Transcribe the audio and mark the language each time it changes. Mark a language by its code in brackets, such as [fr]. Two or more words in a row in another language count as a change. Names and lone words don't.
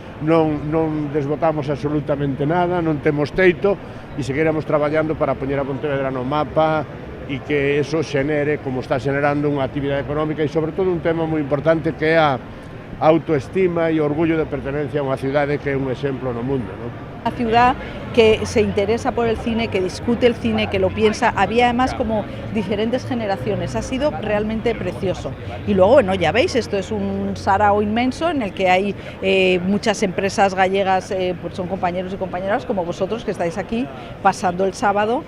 [gl] Non desbotamos absolutamente nada, non temos teito e seguiremos traballando para poñer a Pontevedra no mapa e que eso xenere, como está xenerando, unha actividade económica e sobre todo un tema moi importante que é a autoestima e orgullo de pertenencia a unha cidade que é un exemplo no mundo, ¿no? [es] Una ciudad que se interesa por el cine, que discute el cine, que lo piensa. Había además como diferentes generaciones. Ha sido realmente precioso. Y luego, bueno, ya veis, esto es un sarao inmenso en el que hay muchas empresas gallegas, pues son compañeros y compañeras como vosotros que estáis aquí pasando el sábado.